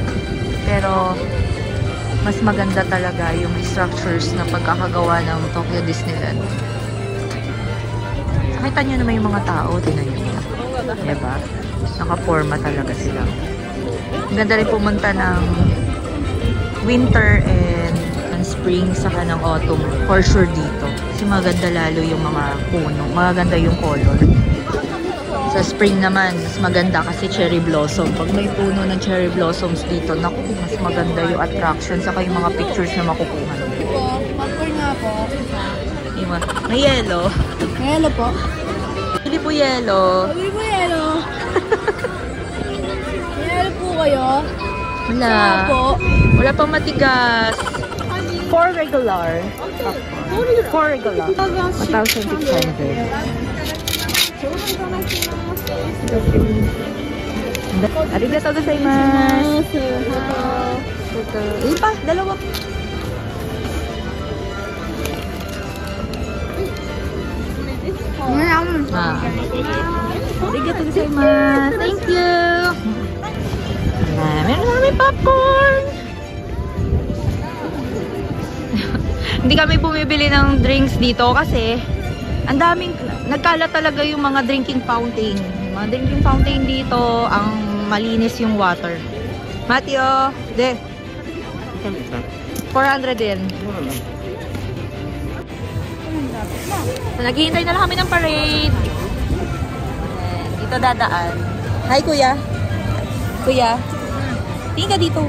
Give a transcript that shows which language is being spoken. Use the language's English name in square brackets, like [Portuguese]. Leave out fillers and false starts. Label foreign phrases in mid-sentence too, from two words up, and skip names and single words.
[Filipino] Pero, mas maganda talaga yung structures na pagkakagawa ng Tokyo Disneyland. Nakita nyo naman yung mga tao, tingnan nyo. Diba? Naka-forma talaga sila. Ang ganda rin pumunta ng [English] winter and spring [Filipino] saka ng autumn. [English] For sure dito. [Filipino] Kasi maganda lalo yung mga puno. Maganda yung color. Sa spring naman, mas maganda kasi [English] cherry blossom. [Filipino] Pag may puno ng [English] cherry blossoms [Filipino] dito, naku, mas maganda yung attraction saka yung mga pictures na makukuha. Popcorn nga po. May yellow. May yellow po. Pili po yellow. Pili po yellow. May yellow po kayo. Wala. Wala po. Wala pang matigas. Kasi 4 regular. 4 regular. 1,600. [Japanese] ありがとうございます. [Filipino] Ilan pa? Dalawa. [Japanese] ありがとうございます. [English] Thank you. [Filipino] Meron na kami popcorn. Hindi kami bumibili ng drinks dito kasi ang daming, nagkalat talaga yung mga [English] drinking fountain. [Filipino] Yung mga [English] drinking fountain [Filipino] dito, ang malinis yung water. Mateo, de. 400 din. So, naghihintay na lang kami ng parade. Dito dadaan. Hi, kuya. Kuya. Tingin ka dito.